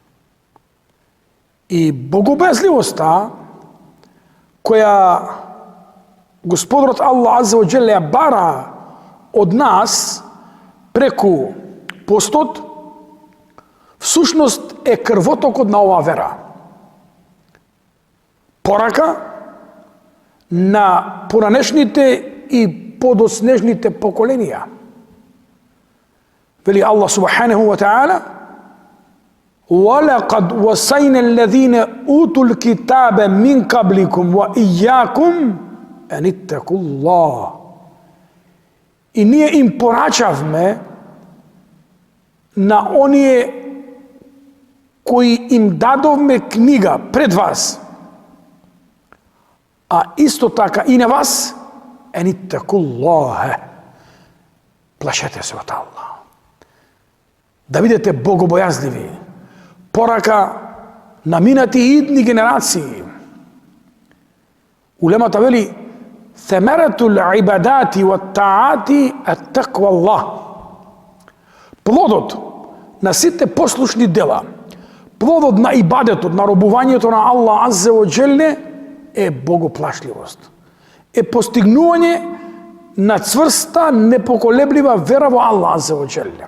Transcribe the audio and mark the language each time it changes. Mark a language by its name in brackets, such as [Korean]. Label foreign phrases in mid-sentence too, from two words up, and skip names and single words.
[Macedonian] И богобојазливоста која Господарот Аллах [Arabic] عز وجل [Macedonian] ја бара од нас преку постот, всушност е крвотокот на оваа вера. Порака на поранешните и подоснежните поколенија. [Arabic] Вели الله سبحانه وتعالى: وَلَقَدْ وَصَيْنَا الَّذِينَ أُوتُوا الْكِتَابَ مِنْ قَبْلِكُمْ وَإِيَّاكُمْ أَنِ اتَّقُوا اللَّهَ. [Macedonian] И ние им порачавме на оние кои им дадовме книга пред вас, а исто така и на вас: [Arabic] أَنِ اتَّقُوا اللَّهَ. [Macedonian] Плашете се од Аллах. Да бидете богобојазливи. Порака на минати и идни генерации. Улемата вели: [Arabic] "ثمرة العبادات والطاعات التقوى الله." [Macedonian] Плодот на сите послушни дела, плодот на ибадетот, на робувањето на Аллах [Arabic] عز وجل [Macedonian] е богоплашливост. Е постигнување на цврста, непоколеблива вера во Аллах [Arabic] عز وجل.